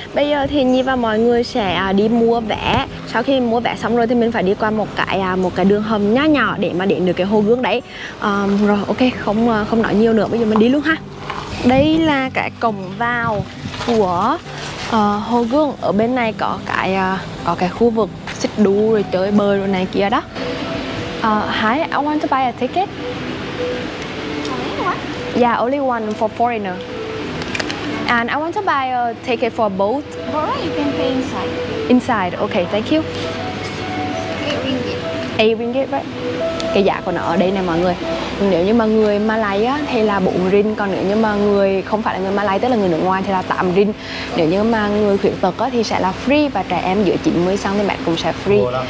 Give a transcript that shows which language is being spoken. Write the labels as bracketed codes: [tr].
[vi] Bây giờ thì Nhi và mọi người sẽ đi mua vé. Sau khi mua vé xong rồi thì mình phải đi qua một cái đường hầm nhỏ nhỏ để mà đến được cái hồ Gương đấy. Rồi, ok, không nói nhiều nữa. Bây giờ mình đi luôn ha. Đây là cái cổng vào của hồ Gương. Ở bên này có cái khu vực xích đu rồi chơi bơi rồi này kia đó. [en] Hi, I want to buy a ticket. Yeah, only one for foreigner. And I want to buy a ticket for boat. Alright, you can pay inside. Inside, okay, thank you. 8 ringgit. 8 ringgit, right? [vi] Cái giá của nó ở đây này mọi người. Nếu như mà người Malay á, thì là 4 ringgit. Còn nếu như mà người không phải là người Malay, tức là người nước ngoài thì là 8 ringgit. Nếu như mà người khuyết tật á, thì sẽ là free. Và trẻ em dưới 90 cm cũng sẽ free.